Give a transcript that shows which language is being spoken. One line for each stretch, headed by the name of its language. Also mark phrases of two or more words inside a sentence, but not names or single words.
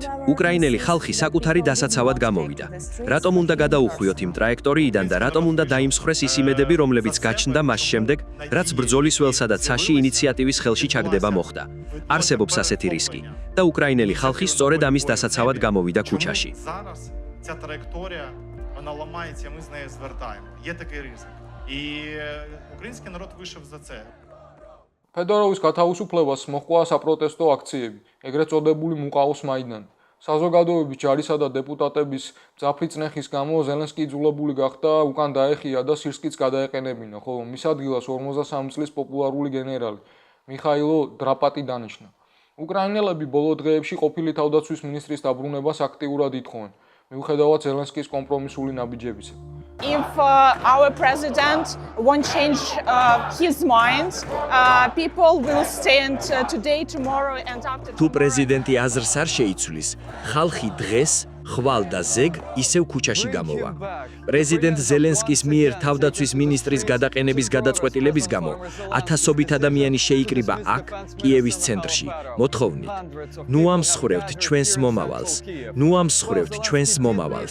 Georgian: უკრაინელი ხალხი საკუთარი დასაცავად გამოვიდა. რატომ უნდა გადაუხვიოთ იმ ტრაექტორიიდან და რატომ უნდა დაიმსხვრეს ის იმედები, რომლებიც გაჩნდა მას შემდეგ, რაც ბრძოლის ველსა და ცაში ინიციატივის ხელში ჩაგდება მოხდა. არსებობს ასეთი რისკი და უკრაინელი ხალხი სწორედ ამის დასაცავად გამოვიდა ქუჩაში.
Ukrainian: Зараз ця траєкторія, вона ламається, ми з нею звертаємо. Є такий ризик. І український народ вийшов за це.
Georgian: ფედოროვის გათავისუფლებას მოჰყვა საპროტესტო აქციები, ეგრეთ წოდებული მუყაოს მაიდანი. საზოგადოების ჯარისა და დეპუტატების მძაფრი წნეხის გამო ზელენსკი იძულებული გახდა უკან დაეხია და სირსკიც გადაეყენებინა, ხოლო მის ადგილას 53 წლის პოპულარული გენერალი მიხაილო დრაპატი დანიშნა. უკრაინელები ბოლო დღეებში ყოფილი თავდაცვის მინისტრის დაბრუნებას აქტიურად ითხოვენ, მიუხედავად ზელენსკის კომპრომისული ნაბიჯებისა.
English: If our president won't change his mind, people will stand today, tomorrow and after.
Georgian: თუ პრეზიდენტი აზრს არ შეიცვლის, ხალხი დღეს ხვალ და ზეგ ისევ ქუჩაში გამოვა. პრეზიდენტ ზელენსკის მიერ თავდაცვის მინისტრის გადაყენების გადაწყვეტილების გამო ათასობით ადამიანი შეიკრიბა აქ, კიევის ცენტრში, მოთხოვნით: ნუ ამსხვრევთ ჩვენს მომავალს, ნუ ამსხვრევთ ჩვენს მომავალს.